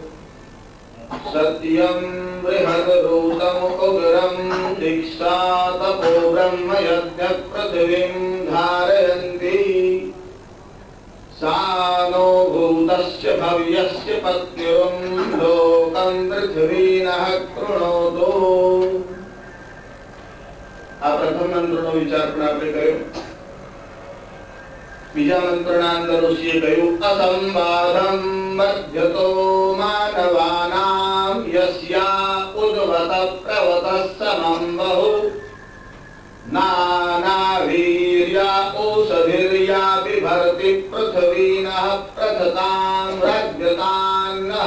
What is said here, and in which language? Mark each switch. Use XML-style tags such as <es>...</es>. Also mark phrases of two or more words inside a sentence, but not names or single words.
<sa>सत्यं बृहद्रूतं उग्रं दीक्षा तपो ब्रह्म यज्ञ पृथिवीं धारयन्ति सा नो भूतस्य भव्यस्य पत्युं लोकं पृथ्वी नः कृणोतु।</sa> <gu>આ પ્રથમ मंत्रનો વિચાર પણ આપણે કર્યો। બીજા મંત્રના અંદર ઋષિએ કહ્યું</gu> <sa>અસંબાધમ મધ્યતો માનવાનામ યસ્યા ઉદ્વત પ્રવત સમં બહુ નાના વીર્યા ઔષધિર્યા વિભર્તિ પૃથ્વીનઃ પ્રથતાં રાજ્યતાન્નઃ।</sa>